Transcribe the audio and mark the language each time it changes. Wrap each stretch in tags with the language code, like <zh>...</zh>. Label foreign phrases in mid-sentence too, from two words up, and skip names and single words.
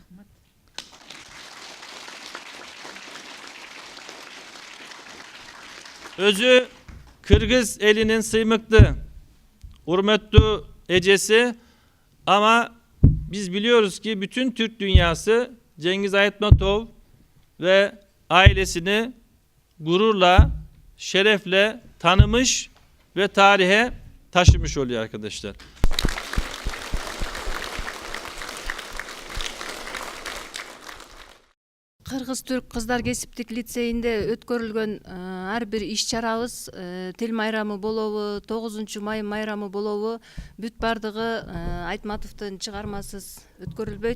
<ky>Өзү Кыргыз элинин сыймыктуу, урматтуу эжеси,</ky> <tr>ama biz biliyoruz ki bütün Türk dünyası Cengiz Aytmatov ve ailesini gururla, şerefle tanımış ve tarihe taşımış oluyor arkadaşlar.</tr> <ky>Кыргыз-түрк кыздар кесиптик лицейинде өткөрүлгөн ар бир иш чарабыз, тил майрамы болобу, 9 май майрамы болобу, бүт бардыгы Айтматовдун чыгармасыз өткөрүлбөйт.</ky>